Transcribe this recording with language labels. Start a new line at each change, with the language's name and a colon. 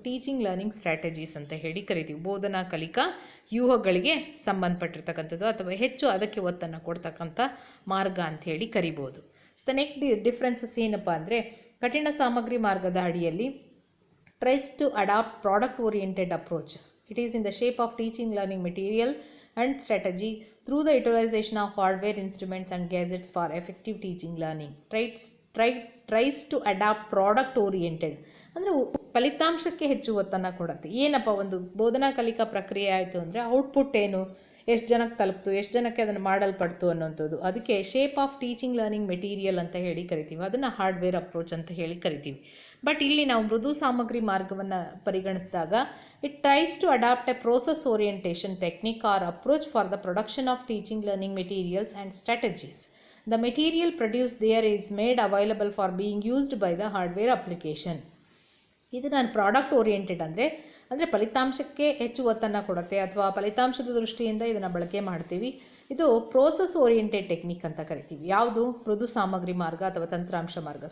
Kannada: Teaching learning strategies ಅಂತ ಹೇಳಿ ಕರಿತೀವಿ. ಬೋಧನಾ ಕಲಿಕಾ ವ್ಯೂಹಗಳಿಗೆ ಸಂಬಂಧಪಟ್ಟಿರ್ತಕ್ಕಂಥದ್ದು ಅಥವಾ ಹೆಚ್ಚು ಅದಕ್ಕೆ ಒತ್ತನ್ನು ಕೊಡ್ತಕ್ಕಂಥ ಮಾರ್ಗ ಅಂಥೇಳಿ ಕರಿಬೋದು.
English: So the next differences ಏನಪ್ಪ ಅಂದರೆ ಕಠಿಣ ಸಾಮಗ್ರಿ ಮಾರ್ಗದ ಅಡಿಯಲ್ಲಿ tries to adapt product oriented approach. It is in the shape of teaching learning material and strategy through the utilization of hardware instruments and gadgets for effective teaching learning.
Kannada: Tries to adapt product oriented ಅಂದರೆ ಫಲಿತಾಂಶಕ್ಕೆ ಹೆಚ್ಚು ಒತ್ತನ್ನು ಕೊಡುತ್ತೆ. ಏನಪ್ಪ ಒಂದು ಬೋಧನಾ ಕಲಿಕಾ ಪ್ರಕ್ರಿಯೆ ಆಯಿತು ಅಂದರೆ ಔಟ್ಪುಟ್ ಏನು, ಎಷ್ಟು ಜನಕ್ಕೆ ತಲುಪ್ತು, ಎಷ್ಟು ಜನಕ್ಕೆ ಅದನ್ನು ಮಾಡಲ್ಪಡ್ತು ಅನ್ನೋಂಥದ್ದು. ಅದಕ್ಕೆ shape of teaching learning material ಅಂತ ಹೇಳಿ ಕರಿತೀವಿ. ಅದನ್ನು ಹಾರ್ಡ್ವೇರ್ ಅಪ್ರೋಚ್ ಅಂತ ಹೇಳಿ ಕರಿತೀವಿ.
English: But ಇಲ್ಲಿ ನಾವು ಮೃದು ಸಾಮಗ್ರಿ ಮಾರ್ಗವನ್ನು ಪರಿಗಣಿಸಿದಾಗ it tries to adapt a process orientation technique or approach for the production of teaching learning materials and strategies. The material produced there is made available for being used by the hardware application.
Kannada: ಇದು ನಾನು product oriented ಅಂದರೆ ಫಲಿತಾಂಶಕ್ಕೆ ಹೆಚ್ಚು ಒತ್ತನ್ನು ಕೊಡುತ್ತೆ ಅಥವಾ ಫಲಿತಾಂಶದ ದೃಷ್ಟಿಯಿಂದ ಇದನ್ನು ಬಳಕೆ ಮಾಡ್ತೀವಿ. ಇದು ಪ್ರೋಸೆಸ್ ಓರಿಯೆಂಟೆಡ್ ಟೆಕ್ನಿಕ್ ಅಂತ ಕರಿತೀವಿ. ಯಾವುದು ಮೃದು ಸಾಮಗ್ರಿ ಮಾರ್ಗ ಅಥವಾ ತಂತ್ರಾಂಶ ಮಾರ್ಗ.